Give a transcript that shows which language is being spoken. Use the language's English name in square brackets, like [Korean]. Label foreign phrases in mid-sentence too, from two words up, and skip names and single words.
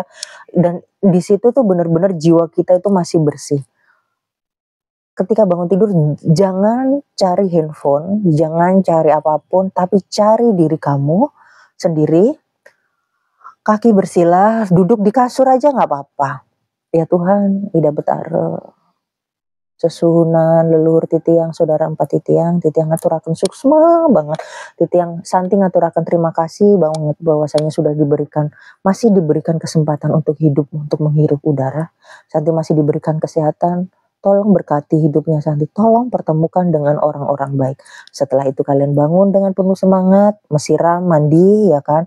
[Indonesian] Dan di situ tuh benar-benar jiwa kita itu masih bersih. Ketika bangun tidur jangan cari handphone, jangan cari apapun, tapi cari diri kamu sendiri. Kaki bersilah, duduk di kasur aja nggak apa-apa. Ya Tuhan, [Balinese] Ida Betara sesuhunan leluhur titiang saudara empat titiang ngaturaken suksma banget, titiang santi ngaturaken [Indonesian] terima kasih banget bahwasanya sudah masih diberikan kesempatan untuk hidup, untuk menghirup udara. Santi masih diberikan kesehatan, tolong berkati hidupnya Santi, tolong pertemukan dengan orang-orang baik. Setelah itu kalian bangun dengan penuh semangat, mesiram, mandi ya kan.